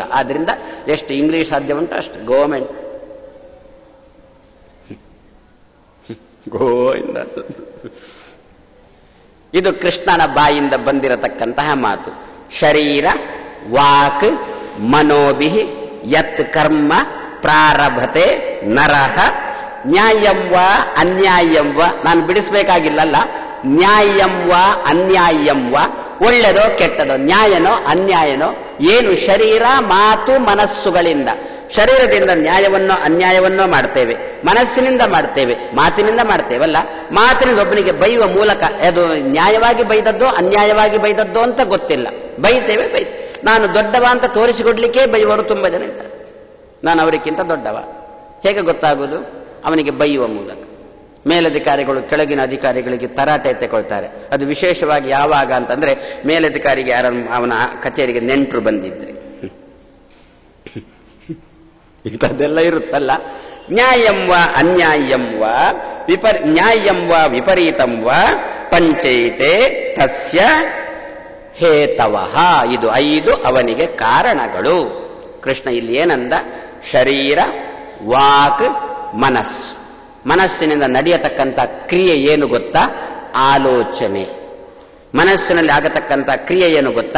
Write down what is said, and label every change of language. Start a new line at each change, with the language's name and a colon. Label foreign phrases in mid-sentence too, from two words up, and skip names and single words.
Kannada: ಆದ್ರಿಂದ ಎಷ್ಟು ಇಂಗ್ಲಿಷ್ ಸಾಧ್ಯ ಉಂಟು ಅಷ್ಟು ಗೋವೆಂಟ್ ಗೋವಿಂದ. ಇದು ಕೃಷ್ಣನ ಬಾಯಿಂದ ಬಂದಿರತಕ್ಕಂತಹ ಮಾತು.
Sanskrit: ಶರೀರ ವಾಕ್ ಮನೋಭಿಹಿ ಯತ್ ಕರ್ಮ ಪ್ರಾರಭತೆ ನರಃ. ನ್ಯಾಯಂ ವಾ ಅನ್ಯಾಯಂ ವಾ,
Kannada: ನಾನು ಬಿಡಿಸ್ಬೇಕಾಗಿಲ್ಲಲ್ಲ.
Sanskrit: ನ್ಯಾಯಂ ವಾ ಅನ್ಯಾಯಂ ವಾ,
Kannada: ಒಳ್ಳೆದೋ ಕೆಟ್ಟದೋ, ನ್ಯಾಯನೋ ಅನ್ಯಾಯನೋ, ಏನು? ಶರೀರ ಮಾತು ಮನಸ್ಸುಗಳಿಂದ. ಶರೀರದಿಂದ ನ್ಯಾಯವನ್ನೋ ಅನ್ಯಾಯವನ್ನೋ ಮಾಡ್ತೇವೆ, ಮನಸ್ಸಿನಿಂದ ಮಾಡ್ತೇವೆ, ಮಾತಿನಿಂದ ಮಾಡ್ತೇವಲ್ಲ. ಮಾತಿನಿಂದ ಒಬ್ಬನಿಗೆ ಬೈಯುವ ಮೂಲಕ ಅದು ನ್ಯಾಯವಾಗಿ ಬೈದದ್ದೋ ಅನ್ಯಾಯವಾಗಿ ಬೈದದ್ದೋ ಅಂತ ಗೊತ್ತಿಲ್ಲ, ಬೈತೇವೆ. ನಾನು ದೊಡ್ಡವ ಅಂತ ತೋರಿಸಿಕೊಡ್ಲಿಕ್ಕೆ ಬೈಯುವರು ತುಂಬ ಜನ ಇದ್ದಾರೆ. ನಾನು ಅವರಿಗಿಂತ ದೊಡ್ಡವ ಹೇಗೆ ಗೊತ್ತಾಗುವುದು? ಅವನಿಗೆ ಬೈಯುವ ಮೂಲಕ. ಮೇಲಧಿಕಾರಿಗಳು ಕೆಳಗಿನ ಅಧಿಕಾರಿಗಳಿಗೆ ತರಾಟೆ ಎತ್ತಿಕೊಳ್ತಾರೆ. ಅದು ವಿಶೇಷವಾಗಿ ಯಾವಾಗ ಅಂತಂದ್ರೆ ಮೇಲಧಿಕಾರಿಗೆ ಅವನ ಕಚೇರಿಗೆ ನೆಂಟರು ಬಂದಿದ್ರೆ ಇಂಥದ್ದೆಲ್ಲ ಇರುತ್ತಲ್ಲ.
Sanskrit: ನ್ಯಾಯಂ ವಾ ಅನ್ಯಾಯಂ ವಾ ನ್ಯಾಯಂ ವಾ ವಿಪರೀತಂ ವಾ ಪಂಚೈತೆ ತಸ್ಯ ಹೇತವಃ.
Kannada: ಇದು 5 ಅವನಿಗೆ ಕಾರಣಗಳು. ಕೃಷ್ಣ ಇಲ್ಲಿ ಏನಂದ? ಶರೀರ ವಾಕ್ ಮನಸ್ಸು. ಮನಸ್ಸಿನಿಂದ ನಡೆಯತಕ್ಕಂಥ ಕ್ರಿಯೆ ಏನು ಗೊತ್ತಾ? ಆಲೋಚನೆ. ಮನಸ್ಸಿನಲ್ಲಿ ಆಗತಕ್ಕಂಥ ಕ್ರಿಯೆ ಏನು ಗೊತ್ತಾ?